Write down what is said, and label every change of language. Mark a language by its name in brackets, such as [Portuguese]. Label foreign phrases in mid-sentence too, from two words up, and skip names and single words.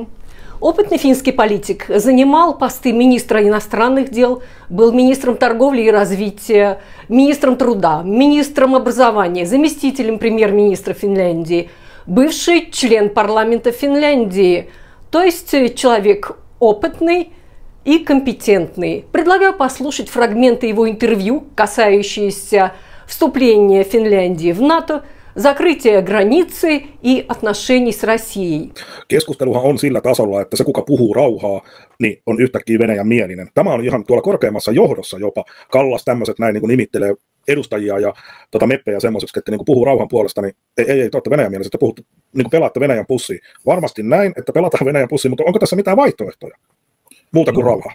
[Russian] Опытный финский политик, занимал посты министра иностранных дел, был министром торговли и развития, министром труда, министром образования, заместителем премьер-министра Финляндии, бывший член парламента Финляндии, то есть человек опытный и компетентный. Предлагаю послушать фрагменты его интервью, касающиеся вступления Финляндии в НАТО, закрытие границы и отношений с Россией. [Finnish] Keskusteluhan on sillä tasolla, että se kuka puhuu rauhaa, niin on yhtäkkiä Venäjän mielinen. Tämä on ihan tuolla korkeimmassa johdossa jopa. Kallas tämmöiset näin niin kuin nimittelee edustajia ja meppejä semmoiseksi, että niin kuin puhuu rauhan puolesta, niin ei te olette Venäjän mielessä, että puhutte, niin kuin pelaatte Venäjän pussiin. Varmasti näin, että pelataan Venäjän pussiin, mutta onko tässä mitään vaihtoehtoja muuta kuin rauhaa?